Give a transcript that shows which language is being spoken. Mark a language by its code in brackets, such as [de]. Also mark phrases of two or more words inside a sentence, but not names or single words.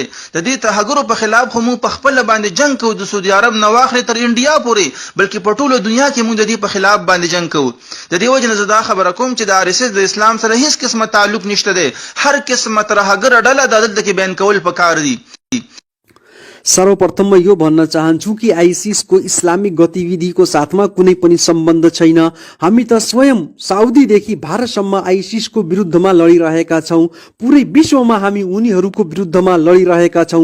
[ps] د دې ترهګرو په خلاف خو موږ په خپل باندې جنگ کوو، د سعودي عرب نه واخلې تر انډیا پورې، بلکې په ټولو دنیا کې موږ د دې په خلاف باندې جنگ کوو. د دې وجه نه زه دا خبره کوم چې د RSS د اسلام سره هیڅ قسمه تعلق نشته دی. هر قسمه ترهګر ډله د دلته کې بیان کول پکار دي. [ne] सर्वप्रथम म यो भन्न चाहन्छु कि आइसिसको इस्लामिक गतिविधिको साथमा कुनै पनि सम्बन्ध छैन। हामी त स्वयं साउदीदेखि भारतसम्म आइसिसको विरुद्धमा लडिरहेका छौं। पुरै विश्वमा हामी उनीहरूको विरुद्धमा लडिरहेका छौं।